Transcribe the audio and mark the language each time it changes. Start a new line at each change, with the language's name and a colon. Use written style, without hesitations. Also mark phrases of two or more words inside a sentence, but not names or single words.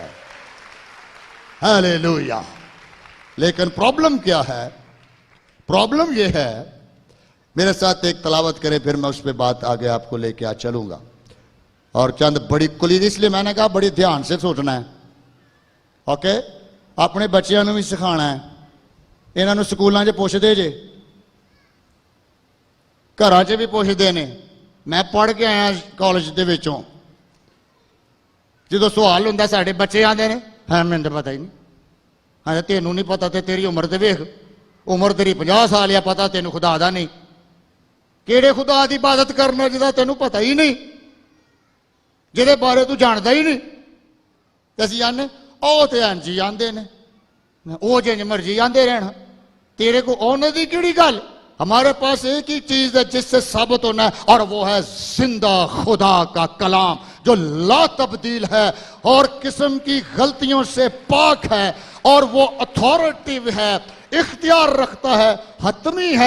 Urdu: ہیلیلویا. لیکن پرابلم کیا ہے؟ پرابلم یہ ہے، میرے ساتھ ایک تلاوت کریں پھر میں اس پہ بات آگے آپ کو لے کے چلوں گا. اور چند بڑی کلید، اس لیے میں نے کہا بڑی دھیان سے سوچنا ہے. اوکے؟
Punjabi: اپنے بچیاں نو بھی سکھانا ہے. انہاں نو سکولاں چ پوچھدے جے، گھراں چ بھی پوچھدے نے. میں پڑھ کے آیا کالج دے وچوں، جدو سوال ہوندا ساڈے بچے آندے نے ہاں مینوں تے پتہ ہی نہیں. ہاں تینوں نہیں پتا تے تیری عمر تے ویکھ، عمر تیری 50 سال یا پتا تینوں خدا دا نہیں. کیڑے خدا دی عبادت کرنا جدا تینوں پتہ ہی نہیں، جہدے بارے تو جاندا ہی نہیں. تے اسی آنے او تے انجی آندے نے، او جنج مرضی آندے رہنا، تیرے کو انہاں دی کیڑی گل؟
Urdu: ہمارے پاس ایک ہی چیز ہے جس سے ثابت ہونا ہے، اور وہ ہے زندہ خدا کا کلام، جو لا تبدیل ہے اور قسم کی غلطیوں سے پاک ہے، اور وہ اتھارٹیو ہے، اختیار رکھتا ہے، حتمی ہے.